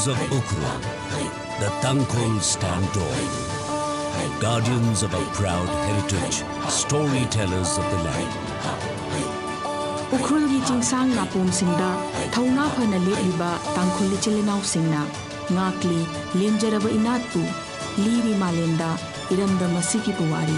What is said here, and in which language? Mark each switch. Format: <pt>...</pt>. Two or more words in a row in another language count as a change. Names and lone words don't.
<en>of Ukhrul, the Tangkhul stand tall, guardians of our proud heritage, storytellers of the land.</en> <mni>Ukhrul gi chingsang na pum singda thauna phana liba tangkhul chilinau singna ngakli lemjaraba inatpu liri malenda iramda masiki puwari.</mni>